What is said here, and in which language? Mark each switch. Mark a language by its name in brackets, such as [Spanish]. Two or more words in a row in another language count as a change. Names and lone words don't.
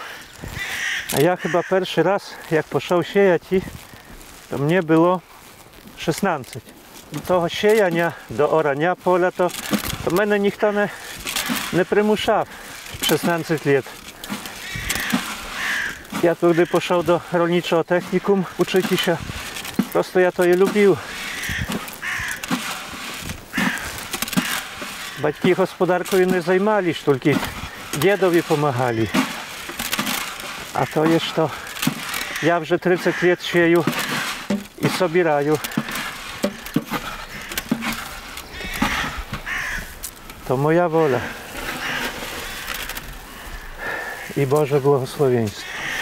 [Polish] A ja chyba pierwszy raz, jak poszedł siejać, to mnie było 16. Do tego siejania, do orania pola, to mnie nikt nie przymuszał 16 lat. Ja tu, gdy poszedł do rolniczego technikum uczyć się, prosto ja to je lubił. [Ukrainian] Батьки господаркою не займались, тільки дідові допомагали. А то є, що я вже 30 лет сею і собираю. [Polish] To moja wola i Boże błogosławieństwo.